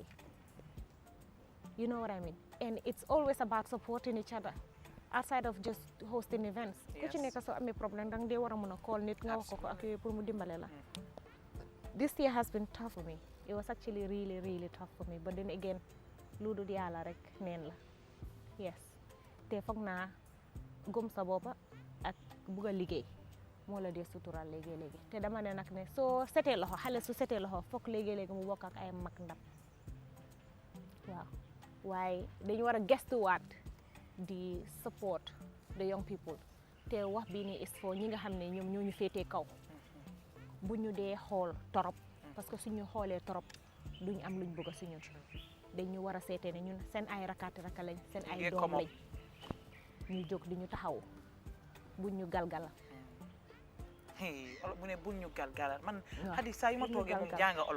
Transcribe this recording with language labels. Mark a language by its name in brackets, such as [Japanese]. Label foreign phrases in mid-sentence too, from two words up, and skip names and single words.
[English] You know what I mean? And it's always about supporting each other outside of just hosting events. Yes. This year has been tough for me. It was actually really, really tough for me. But then again, [Wolof] ludu di Yalla rek neen la. Yes. Te foog naa gëm sa bopp ak bugg a liggéey moo la dee sutural léegi-léegi. Te dama ne nag ne soo setee loxo, xale su setee loxo foog léegi-léegi mu bokk ak ay mag ndam. Waaw. Waaye dañu war a gestuwaat di [English] support the young people. [Wolof] Te wax bii nii [English] is for [Wolof] ñi nga xam ne ñoom ñoo ñu féetee kaw. Bu ñu dee xool torop [French] parce que [Wolof] suñu xoolee torop duñ am luñ bëgg si ñun. Dañu war a seetee ne ñun seen ay rakkaati rakka lañ, seen ay doom lañ. Ñu jóg di ñu taxaw buñ ñu galgala. Bu ne buñ ñu galgala man Haddy saa yu ma toogee moom jàng olof.